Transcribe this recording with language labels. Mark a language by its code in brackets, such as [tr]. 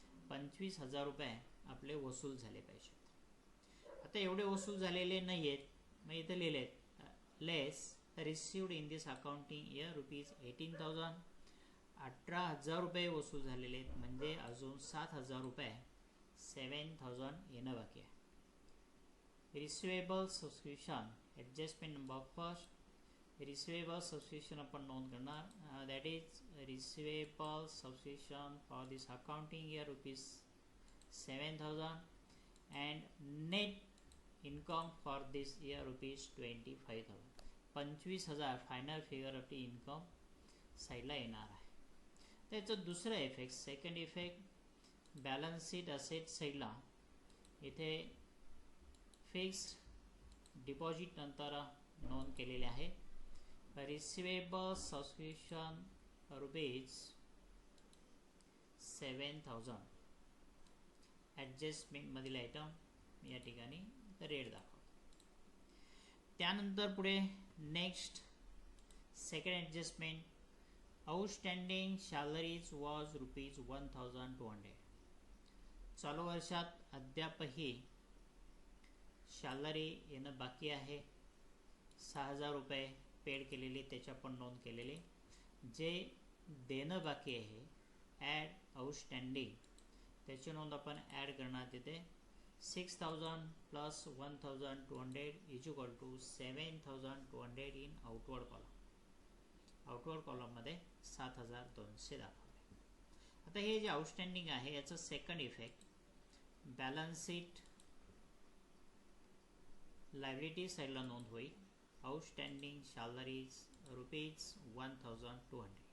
[mr] 25,000 रुपये आपले वसूल झाले पाहिजेत. आता एवढे वसूल झालेले नाही आहेत, मग इथे लिहिले [en] Less received in this accounting year rupees 18,000. [mr] 18,000 रुपये वसूल झालेले आहेत, म्हणजे अजून 7,000 रुपये 7,000 येणं बाकी आहे. [en] Receivable subscription adjustment number first. Receivable subscription [mr] आपण नोंद करणार, [en] That is receivable subscription for this accounting year rupees 7,000 and net income for this year rupees 25,000. [mr] 25,000 final figure आपली इन्कम साईडला येणार आहे. त्याचं दुसरं effect, second effect, balance sheet asset साईडला इथे फिक्स्ड डिपॉझिट नंतर नोंद केलेले आहे. रिसिवेबल सबस्क्रिप्शन रुपीज 7,000 ॲडजस्टमेंटमधील आयटम या ठिकाणी रेट दाखवतो. त्यानंतर पुढे [en] Next second adjustment, outstanding salaries was rupees 1,200. [mr] चालू वर्षात अद्यापही सॅलरी येणं बाकी आहे. 6,000 रुपये पेड केलेले, त्याच्या पण नोंद केलेले. जे देणं बाकी आहे ॲड आउटस्टँडिंग, त्याची नोंद आपण ॲड करणार. तिथे [en] 6,000 plus 1,200 is equal to 7,200 in outward column. [mr] Outward कॉलममध्ये 7,200 दाखवले. आता हे जे आउटस्टँडिंग आहे याचं second effect, balance sheet liability साईडला नोंद होईल. [en] Outstanding salaries rupees 1,200.